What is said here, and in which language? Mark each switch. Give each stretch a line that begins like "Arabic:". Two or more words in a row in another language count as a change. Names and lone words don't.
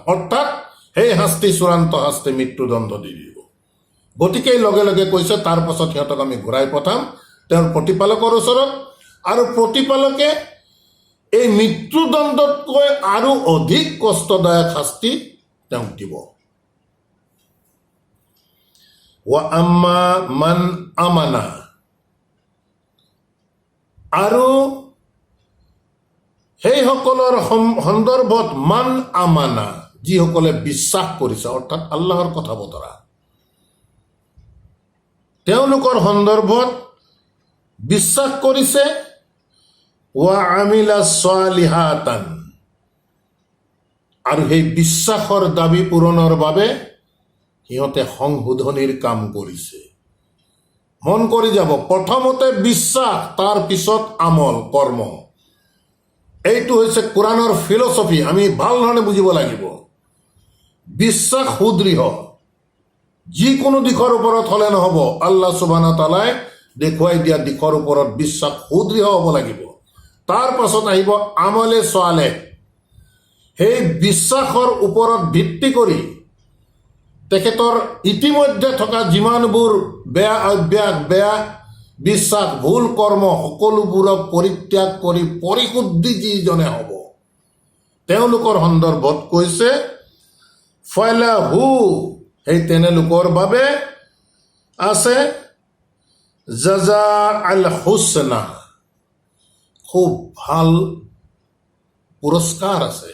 Assamese: অৰ্থাৎ সেই শাস্তি চূড়ান্ত শাস্তি, মৃত্যুদণ্ড দি দিব। গতিকে লগে লগে কৈছে তাৰ পাছত সিহঁতক আমি ঘূৰাই পঠাম তেওঁৰ প্ৰতিপালকৰ ওচৰত, আৰু প্ৰতিপালকে এই মৃত্যুদণ্ডতকৈ আৰু অধিক কষ্টদায়ক শাস্তি তেওঁক দিব।
Arabic: وأما من آمن,
Assamese: আৰু সেইসকলৰ সন্দৰ্ভত
Arabic: من آمن,
Assamese: যিসকলে বিশ্বাস কৰিছে, অৰ্থাৎ আল্লাহৰ কথা বতৰা, তেওঁলোকৰ সন্দৰ্ভত বিশ্বাস কৰিছে।
Arabic: وعمل صالحا,
Assamese: আৰু সেই বিশ্বাসৰ দাবী পূৰণৰ বাবে সিহঁতে সংশোধনীৰ কাম কৰিছে। মন কৰি যাব, প্ৰথমতে বিশ্বাস, তাৰ পিছত আমল, কৰ্ম। এইটো হৈছে কোৰাণৰ ফিলচফি, আমি ভাল ধৰণে বুজিব লাগিব। বিশ্বাস সুদৃঢ়, যিকোনো দিশৰ ওপৰত হ'লে নহ'ব, আল্লাহ
Arabic: سبحانه وتعالى
Assamese: দেখুৱাই দিয়া দিশৰ ওপৰত বিশ্বাস সুদৃঢ় হ'ব লাগিব। তাৰ পাছত আহিব
Arabic: عمل صالح,
Assamese: সেই বিশ্বাসৰ ওপৰত ভিত্তি কৰি তেখেতৰ ইতিমধ্যে থকা যিমানবোৰ বেয়া অভ্যাস, বেয়া বিশ্বাস, ভুল কৰ্ম, সকলোবোৰক পৰিত্যাগ কৰি পৰিশুদ্ধি যিজনে হ'ব, তেওঁলোকৰ সন্দৰ্ভত কৈছে ফালাহু, সেই তেনে লোকৰ বাবে আছে
Arabic: جزاء الحسنى,
Assamese: খুব ভাল পুৰস্কাৰ আছে।